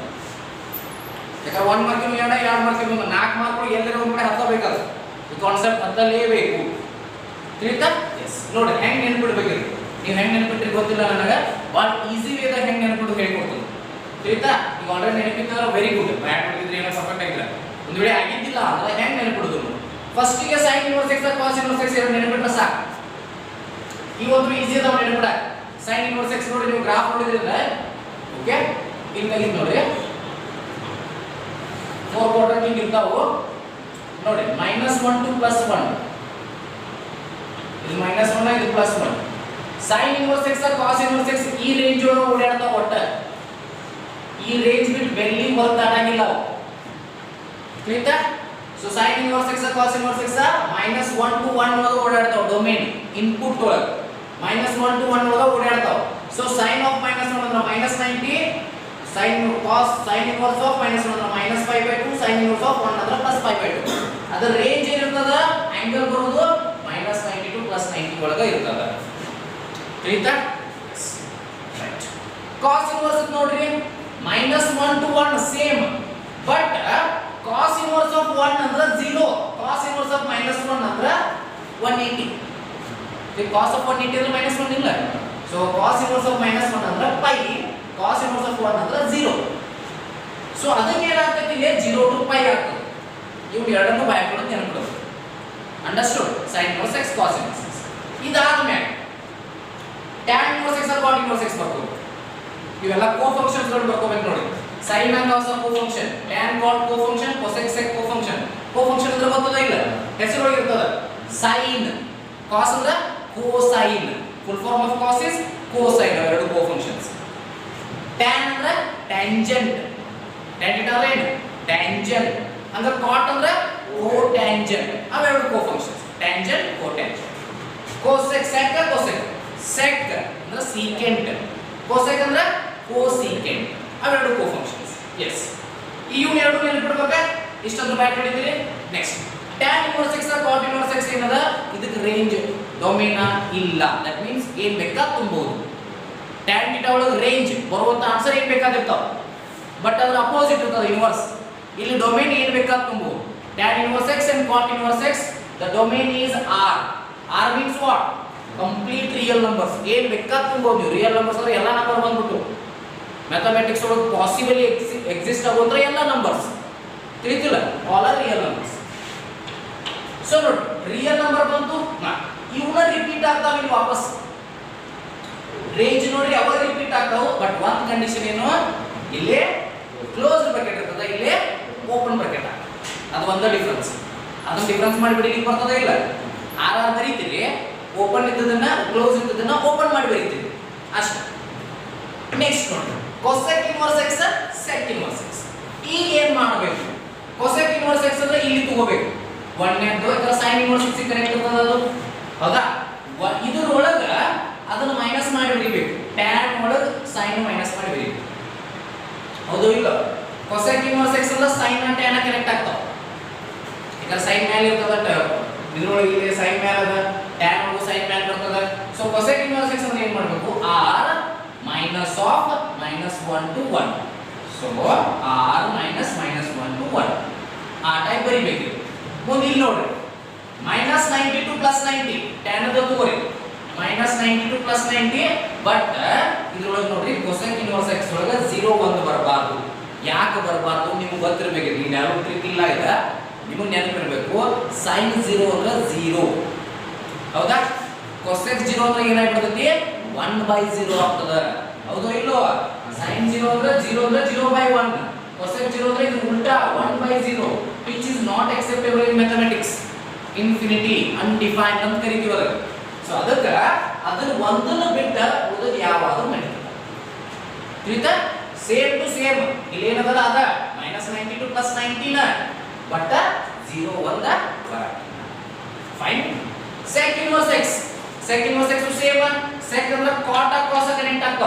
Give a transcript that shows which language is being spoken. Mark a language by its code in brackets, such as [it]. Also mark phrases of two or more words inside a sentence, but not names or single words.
[kn] ಯಾಕಂದ್ರೆ 1 ಮಾರ್ಕಿಗೆ 2, 2 ಮಾರ್ಕಿಗೆ 1, 4 ಮಾರ್ಕ್ ಎಲ್ಲರ ಒಂದು ಕಡೆ ಹತ್ತಬೇಕಾದ್ರೆ ಈ ಕಾನ್ಸೆಪ್ಟ್ ಹತ್ತಲೇಬೇಕು. ತಿಳಿತಾ? ಎಸ್. ನೋಡಿ ಹೆಂಗ್ ನೆನಪಿಡ್ಬೇಕಿರಿ. ನೀವು ಹೆಂಗ್ ನೆನಪಿಟ್ರಿ ಗೊತ್ತಿಲ್ಲ ನನಗೆ. ಬಹಳ ಈಸಿ ವೇದಾಗ ಹೆಂಗ್ ನೆನಪಿಟ್ಟು ಹೇಳ್ಕೊಡ್ತೀನಿ. ತಿಳಿತಾ? ಈಗ ಆಲ್ರೆಡಿ ನೆನಪಿತ್ತಂದ್ರೆ [en] very good. [kn] ಬ್ಯಾಟ್ ಹೊಡೆದಿದ್ರೆ ಏನೋ ಪರ್ಫೆಕ್ಟ್ ಆಗಿಲ್ಲ. ಒಂದು ವೇಳೆ ಆಗಿದ್ದಿಲ್ಲ ಅಂದ್ರೆ ಹೆಂಗ್ ನೆನಪಿಡೋದು? ಫಸ್ಟ್ ಗೆ [en] sin inverse x cos inverse x [kn] ಎರಡು ನೆನಪಿಟ್ರೆ ಸಾಕು. ಈ ಒಂದು ಈಸಿ ಅದಾವ ನೆನಪಿಡ. [en] sin inverse x [kn] ನೋಡಿ ನೀವು ಗ್ರಾಫ್ ನೋಡಿದ್ರೆ ಓಕೆ ಇಲ್ಲಿ ನೋಡಿ 4 ಕ್ವಾಡ್ರಂಟ್ ಹಿಂಗೆ ಇರ್ತಾವು ನೋಡಿ. -1 to +1, ಇದು -1 ಇದು +1. [en] sin inverse x cos inverse x [kn] ಈ ರೇಂಜ್ ಒಳಗೆ ಓಡಾಡ್ತಾವ. ಒಟ್ಟ ಈ ರೇಂಜ್ ಬಿಟ್ಟು ಬೆಲ್ಲಿ ಹೊರತಾಡಂಗಿಲ್ಲ. ತಿಳಿತಾ? ಸೊ [en] sin inverse x cos inverse x [kn] -1 to 1 ಒಳಗೆ ಓಡಾಡ್ತಾವ. [en] domain input [kn] ಒಳಗೆ -1 to 1 ಒಳಗೆ ಓಡಾಡ್ತಾವ. ಸೊ [en] sin of -1 [kn] ಅಂದ್ರೆ -90, [en] sin cos sin inverse of -1 [kn] ಅಂದ್ರೆ -π/2, [en] sin inverse of 1 [kn] ಅಂದ್ರೆ +π/2. ಅದರ ರೇಂಜ್ ಏನಿರ್ತದ, ಆಂಗಲ್ ಬರೋದು -90 to +90 ಒಳಗೆ ಇರ್ತದ. ತಿಳಿತಾ? ರೈಟ್. [en] cos inverse [kn] ನೋಡ್ರಿ -1 to 1 [en] same, but cos inverse of 1 [kn] ಅಂದ್ರೆ 0, [en] cos inverse of -1 [kn] ಅಂದ್ರೆ 180. ಈ [en] cos of 180 [kn] ಅಂದ್ರೆ -1 ಇಲ್ಲ. ಸೊ [en] cos inverse of -1 [kn] ಅಂದ್ರೆ π, [en] cos inverse of 1 [kn] ಅಂದ್ರೆ 0. ಸೊ ಅದಕ್ಕೆ ಏನಾಗ್ತದೆ, ಇಲ್ಲಿ 0 to π ಆಗ್ತದೆ. ಇವು ಎರಡನ್ನು ಬಾಯಕೊಂಡು ನೆನಪಿಡೋದು. ಅಂಡರ್ಸ್ಟುಡ್? [en] sin inverse x cos inverse x. [kn] ಇದಾದ್ಮೇಲೆ [en] tan inverse x cot inverse x [kn] ಬರ್ಕೋಬೇಕು. ಇವೆಲ್ಲ ಕೋಫಂಕ್ಷನ್ಸ್ ಗಳು ಬರ್ಕೋಬೇಕು ನೋಡಿ. [en] sin and cos ಕೋಫಂಕ್ಷನ್, tan cot ಕೋಫಂಕ್ಷನ್, cosec sec ಕೋಫಂಕ್ಷನ್. [kn] ಕೋಫಂಕ್ಷನ್ ಅಂದ್ರೆ ಗೊತ್ತದ ಇಲ್ಲ, ಹೆಸರು ಒಳಗೆ ಇರ್ತದ. [en] sin cos ಅಂದ್ರೆ cosine, full form of cos is cosine, [kn] ಎರಡು ಕೋಫಂಕ್ಷನ್ಸ್. tan ಅಂದ್ರೆ tangent, [en] tan theta [kn] ಅಂದ್ರೆ ಏನು tangent, ಅಂದ್ರೆ cot ಅಂದ್ರೆ cotangent, ಅವೆರಡು ಕೋಫಂಕ್ಷನ್ಸ್. [en] tangent cotangent. cosec sec cosec, [kn] sec ಅಂದ್ರೆ secant, cosec ಅಂದ್ರೆ cosecant, ಅವೆರಡು ಕೋಫಂಕ್ಷನ್ಸ್. ಎಸ್, ಇವು ಎರಡು ನೆನಪಿಡಬೇಕಾ? ಇಷ್ಟೊಂದು ಬ್ಯಾಟ್ ಹೊಡಿತೀರಿ. ನೆಕ್ಸ್ಟ್ [en] tan inverse x cot inverse x [kn] ಏನದ, ಇದಕ್ಕೆ [en] range domain [kn] ಇಲ್ಲ. [en] that means [kn] ಏನ್ ಬೇಕಾ ತುಂಬಬಹುದು. [en] tan theta [kn] ಒಳಗೆ ರೇಂಜ್ ಬರುವಂತ ಆನ್ಸರ್ ಏನ್ ಬೇಕಾದಿರ್ತಾವ, ಬಟ್ ಅದರ ಅಪೋಸಿಟ್ ಇರ್ತದ ಇನ್ವರ್ಸ್. ಇಲ್ಲಿ ಡೊಮೇನ್ ಏನ್ ಬೇಕಾ ತುಂಬಬಹುದು. [en] tan inverse x and cot inverse x, the domain is R. R means what? Complete real numbers. [kn] ಏನ್ ಬೇಕಾ ತುಂಬಬಹುದು ನೀವು. [en] real numbers [kn] ಅಂದ್ರೆ ಎಲ್ಲಾ ನಂಬರ್ ಬಂದ್ಬಿಟ್ಟು ಮ್ಯಾಥಮೆಟಿಕ್ಸ್ ಒಳಗೆ [en] possibly exist [kn] ಆಗುವಂತ ಎಲ್ಲ ನಂಬರ್ಸ್. ತಿಳಿತಿಲ್ಲ? [en] all are real numbers. [kn] ಸೊ ನೋಡಿ, [en] real number [kn] ಬಂತು, ಇವನ್ನ ರಿಪೀಟ್ ಆಗ್ತಾವ ಇಲ್ಲಿ ವಾಪಸ್. ರೇಂಜ್ ನೋಡಿ ಅವಾಗ ರಿಪೀಟ್ ಆಗ್ತಾವ, ಬಟ್ ಒಂದು ಕಂಡೀಷನ್ ಏನು, ಇಲ್ಲಿ [en] close bracket [kn] ಇರ್ತದ, ಇಲ್ಲಿ [en] open bracket [kn] ಆಗ್ತದೆ. ಅದು ಒಂದೇ ಡಿಫರೆನ್ಸ್. ಅದನ್ನ ಡಿಫರೆನ್ಸ್ ಮಾಡಿಬಿಡಿ, ಇಲ್ಲಿ ಬರ್ತದ ಇಲ್ಲ. ಆರ್ ಆರ್ ಬರೀತೀರಿ, ಓಪನ್ ಇದ್ದದನ್ನ ಕ್ಲೋಸ್ ಇದ್ದದನ್ನ ಓಪನ್ ಮಾಡಿ ಬರೀತೀರಿ ಅಷ್ಟೇ. ನೆಕ್ಸ್ಟ್ ನೋಡಿ, [en] cosec inverse x sec inverse x. [kn] ಈಗ ಏನು ಮಾಡಬೇಕು? [en] cosec inverse x [kn] ಅಂದ್ರೆ ಇಲ್ಲಿ ತಗೋಬೇಕು. ಒಂದನೇದು ಇದರ [en] sin inverse x [kn] ಕನೆಕ್ಟ್ ಇರ್ತದ ಅದು, ಹೌದಾ? ಇದರೊಳಗ ಅದನ್ನ ಮೈನಸ್ ಮಾಡಿ ಬರೀಬೇಕು. tan ಒಳಗ sin ಮೈನಸ್ ಮಾಡಿ ಬರೀಬೇಕು, ಹೌದು ಇಲ್ಲ? [en] cosec inverse x [kn] ಅಂದ್ರೆ [en] sin and tan [kn] ಕನೆಕ್ಟ್ ಆಗ್ತಾವ. ಈಗ sin ಮೇಲೆ ಇರ್ತದ, ಇದರೊಳಗೆ ಇಲ್ಲಿ sin ಮೇಲೆ ಅದ, tan ಒಳಗೂ sin ಮೇಲೆ ಬರ್ತದ. ಸೊ [en] cosec inverse x [kn] ಅಂದ್ರೆ ಏನು ಮಾಡಬೇಕು? [en] r minus of -1 to 1. So r minus -1 to 1 [kn] ಆ ಟೈಪ್ ಬರಿಬೇಕು. ಮುಂದೆ ಇಲ್ಲಿ ನೋಡ್ರಿ, -90 to +90, tan ಅದ ತಗೋರಿ, -90 to +90, ಬಟ್ ಇದರೊಳಗೆ ನೋಡ್ರಿ [en] cosec inverse x [kn] ಒಳಗೆ 0 1 ಬರಬಾರದು. ಯಾಕೆ ಬರಬಾರದು ನಿಮಗೆ ಗೊತ್ತಿರಬೇಕು. ಇಲ್ಲಿ ಯಾರು ಟ್ರಿಕ್ ಇಲ್ಲ, ಇದೆ ನಿಮಗೆ ನೆನಪಿರಬೇಕು. sin 0 ಅಂದ್ರೆ 0, ಹೌದಾ? cosec 0 ಅಂದ್ರೆ ಏನಾಗ್ಬಿಡ್ತೈತಿ? 1/0 ಆಗ್ತದ, ಹೌದು ಇಲ್ಲೋ? [en] 0 [kn] ಅಂದ್ರೆ ಇದು ಉಲ್ಟಾ [en] 1/0 which is not acceptable in mathematics. Infinity undefined [kn] ಅಂತ ಕರೀತೀವಿ ಅದಕ್ಕೆ. ಸೊ ಅದಕ್ಕೆ ಅದನ್ನ ಒಂದನ್ನು ಬಿಟ್ಟು ಉಳಿದ ಯಾವಾದರೂ ನಡೀತದೆ. ತಿಳಿತಾ? [en] same to same [kn] ಇಲ್ಲಿ ಏನದಲ್ಲ ಅದ -92 + 19 ಬಟ್ 0 1 ಬರ. ಫೈನ್. [en] sec inverse x [kn] ಸೇಮ್ sec ಅಂದ್ರೆ [en] cot cos [kn] ಕನೆಕ್ಟ್ ಆಗ್ತಾವ.